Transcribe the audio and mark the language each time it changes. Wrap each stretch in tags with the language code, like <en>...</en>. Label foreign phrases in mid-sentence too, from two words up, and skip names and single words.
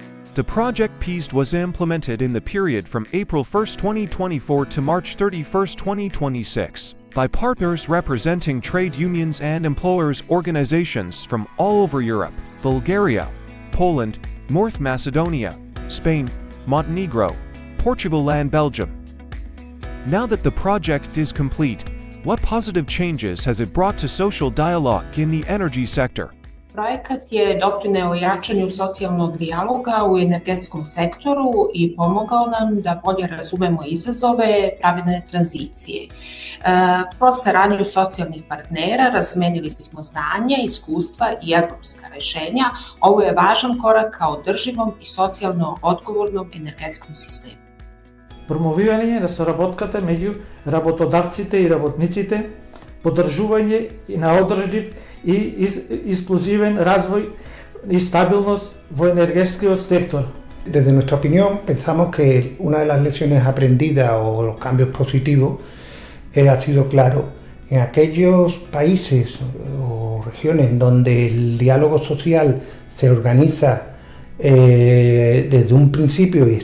<en>The project PEASED was implemented in the period from April 1, 2024 to March 31, 2026, by partners representing trade unions and employers' organizations from all over Europe, Bulgaria, Poland, North Macedonia, Spain, Montenegro, Portugal and Belgium. Now that the project is complete, what positive changes has it brought to social dialogue in the energy sector?</en> <sr>Projekat je doprineo jačanju socijalnog dijaloga u energetskom sektoru i pomogao nam da bolje razumemo izazove pravedne tranzicije. Kroz saradnju socijalnih partnera razmenili smo znanja, iskustva i evropska rešenja. Ovo je važan korak ka održivom i socijalno odgovornom energetskom sistemu.</sr> <mk>Промовирање на соработката меѓу работодавците и работниците, поддржување на одржлив и инклузивен развој и стабилност во енергетскиот сектор.</mk> <es>Desde nuestra opinión, pensamos que una de las lecciones aprendidas o los cambios positivos ha sido claro. En aquellos países o regiones donde el diálogo social se organiza desde un principio y</es>